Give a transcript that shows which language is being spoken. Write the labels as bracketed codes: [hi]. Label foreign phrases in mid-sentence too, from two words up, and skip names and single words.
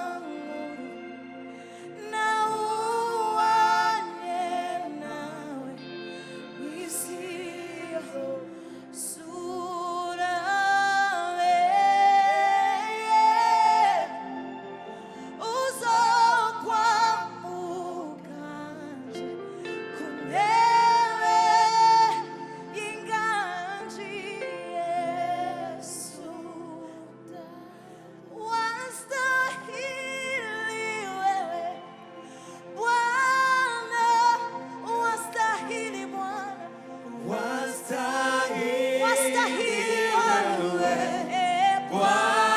[rn] na uwanye nawe n'isi yose urabereye uzokwamuganje ku ntebe y'inganji. [sw] Yesu wastahili wewe Bwana, wastahili Bwana, wastahili wewe Bwana.